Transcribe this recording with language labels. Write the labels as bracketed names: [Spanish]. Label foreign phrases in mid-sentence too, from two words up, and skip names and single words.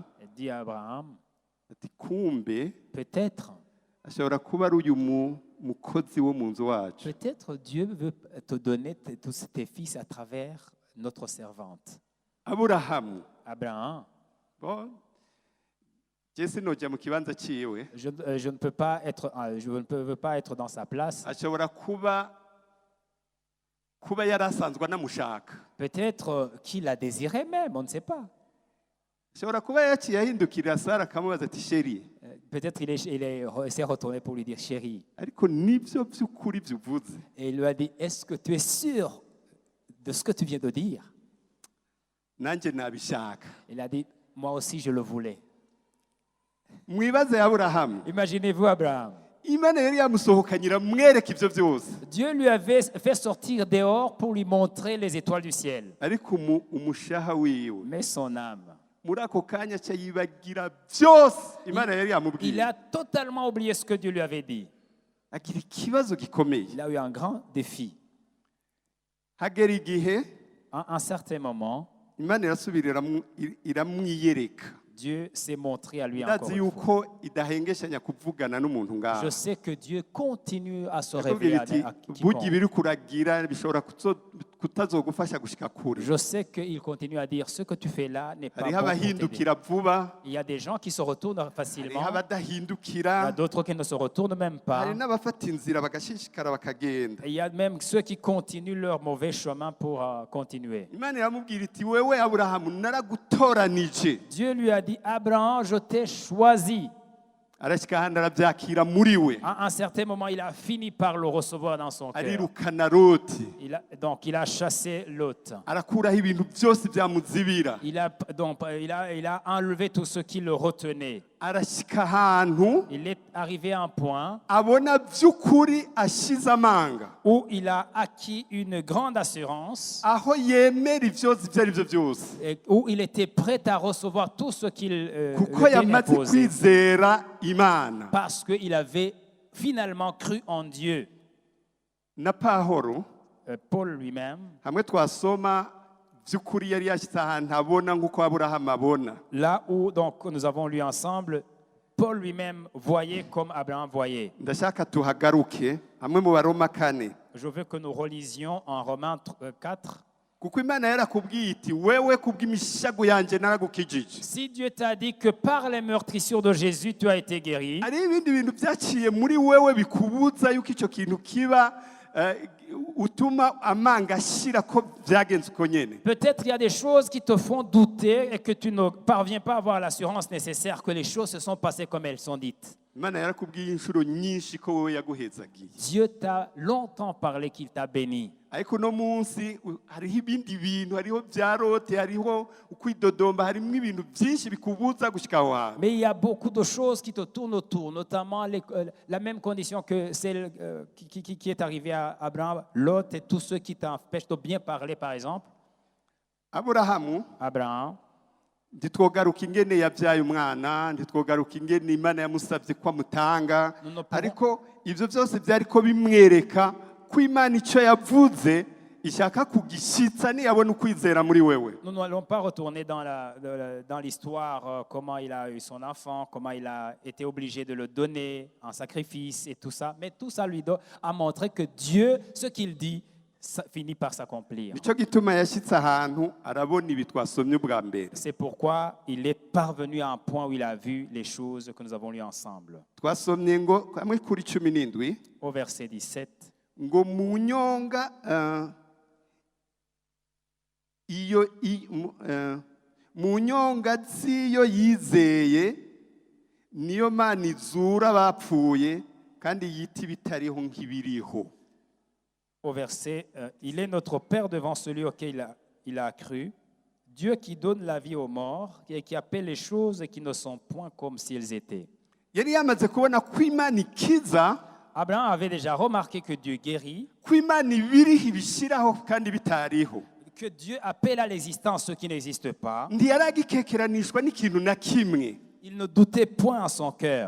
[French] Elle dit à Abraham, [Rundi] ati kumbe [French] peut-être [Rundi] ashobora kuba ari uyu mukozi wo mu nzu wacu. [French] Peut-être Dieu veut te donner tous tes fils à travers notre servante. [Rundi] Aburahamu [French] Abraham, [Rundi] bon je sinojya mu kibanza ciwe, [French] je ne peux pas être, je ne veux pas être dans sa place. [Rundi] ashobora kuba yari asanzwe anamushaka. [French] Peut-être qu'il la désirait même, on ne sait pas. [Rundi] Ashobora kuba yaciye ahindukirira Sara akamubaza ati sheri, [French] Peut-être il s'est retourné pour lui dire chérie. [Rundi] ariko nibyo by'ukuri byuvuze. [French] Et il lui a dit, est-ce que tu es sûr de ce que tu viens de dire? [Rundi] Nanjye nabishaka. [French] Il a dit, moi aussi je le voulais. [Rundi] Mwibaze Aburahamu, [French] Imaginez-vous Abraham. [Rundi] Imana yari yamusohokanye iramwereka ibyo byose, [French] Dieu lui avait fait sortir dehors pour lui montrer les étoiles du ciel. [Rundi] ariko umushaha wiwe [French] Mais son âme, [Rundi] muri ako kanya aca yibagira byose Imana yari [French] il [Rundi] yamubwiye, [French] a totalement oublié ce que Dieu lui avait dit. [Rundi] agira ikibazo gikomeye. [French] Il a eu un grand défi. [Rundi] Hagera igihe [French] À un certain moment, [Rundi] Imana irasubira iramwiyereka. [French] Dieu s'est montré à lui encore [Rundi] Ndazi [French] une fois. [Rundi] yuko idahengeshanya kuvugana n'umuntu [French] Je [Rundi] ngaho. [French] sais que Dieu continue à se révéler [Rundi] Akubwira iti [French] à [Rundi] burya [French] quiconque. [Rundi] ibiri kuragira bishobora kutazogufasha gushika kure. [French] Je sais qu'il continue à dire ce que tu fais là n'est pas [Rundi] Hariho [French] bon pour t'aider. [Rundi] abahindukira vuba, [French] Il y a des gens qui se retournent [Rundi] hariho [French] facilement, il y a [Rundi] abadahindukira, [French] d'autres qui ne se retournent même pas. [Rundi] hari n'abafata inzira bagashishikara bakagenda. [French] Et il y a même ceux qui continuent leur mauvais chemin pour continuer. [Rundi] Imana iramubwira iti wewe Aburahamu naragutoranije. [French] Dieu lui a dit, Abraham, je t'ai choisi. [Rundi] Arashika ahandi arabyakira muri we, [French] À un certain moment, il a fini par le recevoir dans son cœur. [Rundi] arirukana Loti, [French] Donc, il a chassé Lot. [Rundi] arakuraho ibintu byose byamuzibira. [French] Il a enlevé tout ce qui le retenait. [Rundi] Arashika ahantu [French] Il est arrivé à un point [Rundi] abona by'ukuri ashize amanga, [French] où il a acquis une grande assurance, [Rundi] aho yemera ivyose ibyo ari byo byose, [French] et où il était prêt à recevoir tout ce qu'il [Rundi] kuko [French] lui était [Rundi] yamaze [French] imposé, [Rundi] kwizera Imana. [French] parce qu'il avait finalement cru en Dieu. [Rundi] Na Pahoro [French] Paul lui-même, [Rundi] hamwe twasoma by'ukuri yari yashyize ahantu abona nk'uko Aburahamu abona. [French] là où donc nous avons lu ensemble, Paul lui-même voyait comme Abraham voyait. [Rundi] Ndashaka tuhagaruke hamwe mu Baroma 4, [French] Je veux que nous relisions en Romains 4. [Rundi] kuko Imana yarakubwiye iti wewe kubw'imishago yanjye naragukijije. [French] Si Dieu t'a dit que par les meurtrissures de Jésus, tu as été guéri, [Rundi] Hari ibindi bintu byaciye muri wewe bikubuza yuko icyo kintu kiba utuma amanga ashira ko byagenze uko nyene. [French] peut-être il y a des choses qui te font douter et que tu ne parviens pas à avoir l'assurance nécessaire que les choses se sont passées comme elles sont dites. [Rundi] Imana yarakubwiye inshuro nyinshi ko wowe yaguhezagiye, [French] Dieu t'a longtemps parlé qu'il t'a béni. [Rundi] ariko no munsi hariho ibindi bintu, hariho bya Lote, hariho ukwidodomba, harimo ibintu byinshi bikubuza gushika aho hantu. [French] Mais il y a beaucoup de choses qui te tournent autour, notamment la même condition que celle qui est arrivée à Abraham, Lot et tous ceux qui t'empêchent de bien parler, par exemple. [Rundi] Aburahamu [French] Abraham, [Rundi] ntitwogaruka ingene yabyaye umwana, ntitwogaruka ingene Imana yamusabye ko amutanga, [French] Nous ne pouvons- [Rundi] ariko ibyo byose byari ko bimwereka ko Imana icyo yavuze ishaka kugishyitsa niyabona ukwizera muri wewe. [French] Nous n'allons pas retourner dans l'histoire, comment il a eu son enfant, comment il a été obligé de le donner en sacrifice et tout ça. Mais tout ça lui a montré que Dieu, ce qu'il dit, ça finit par s'accomplir. [Rundi] Nicyo gituma yashyitse ahantu arabona ibi twasomye ubwa mbere. [French] C'est pourquoi il est parvenu à un point où il a vu les choses que nous avons lues ensemble. [Rundi] Twasomye ngo kamwe kuri 17 [French] Au verset 17, [Rundi] ngo mu nyonga mu nyonga z'iyo yizeye niyo Mana izura abapfuye kandi yita ibitariho nk'ibiriho. [French] au verset, il est notre Père devant celui auquel il a cru, Dieu qui donne la vie aux morts et qui appelle les choses qui ne sont point comme si elles étaient. [Rundi] Yari yamaze kubona ko Imana ikiza, [French] Abraham avait déjà remarqué que Dieu guérit, [Rundi] ko Imana ibiriho ibishyiraho kandi bitariho. [French] que Dieu appelle à l'existence ce qui n'existe pas. [Rundi] Ntiyaragikekeranishwa n'ikintu na kimwe [French] Il ne doutait point en son cœur